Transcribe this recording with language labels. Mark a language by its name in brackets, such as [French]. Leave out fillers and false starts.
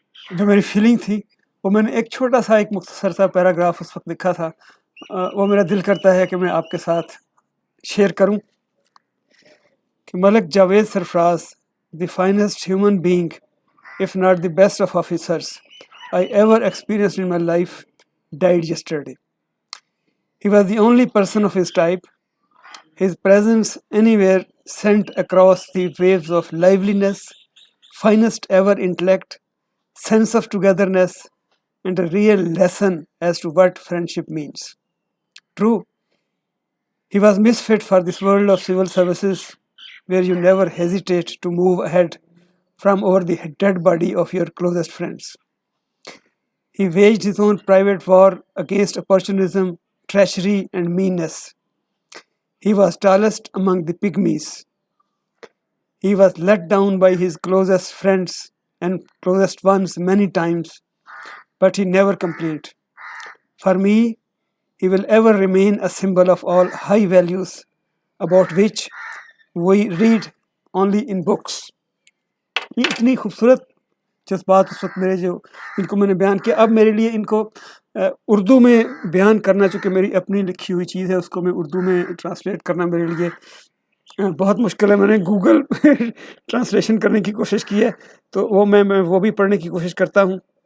[Urdu] جو میری فیلنگ تھی، وہ میں نے ایک چھوٹا سا ایک مختصر سا پیراگراف اس وقت لکھا تھا، وہ میرا دل کرتا ہے کہ میں آپ کے ساتھ شیئر کروں کہ ملک جاوید سرفراز، [English] the finest human being, if not the best of officers I ever experienced in my life, died yesterday. He was the only person of his type. His presence anywhere sent across the waves of liveliness, finest ever intellect, sense of togetherness, and a real lesson as to what friendship means. True, he was misfit for this world of civil services, where you never hesitate to move ahead from over the dead body of your closest friends. He waged his own private war against opportunism, treachery, and meanness. He was tallest among the pygmies. He was let down by his closest friends and closest ones many times, but he never complained. For me, he will ever remain a symbol of all high values about which we read only in books. [Urdu] یہ اتنی خوبصورت جذبات اس وقت میرے جو ان کو میں نے بیان کیا، اب میرے لیے ان کو اردو میں بیان کرنا، چونکہ میری اپنی لکھی ہوئی چیز ہے، اس کو میں اردو میں ٹرانسلیٹ کرنا میرے لیے بہت مشکل ہے۔ میں نے گوگل ٹرانسلیشن کرنے کی کوشش کی ہے، تو میں وہ بھی پڑھنے کی کوشش کرتا ہوں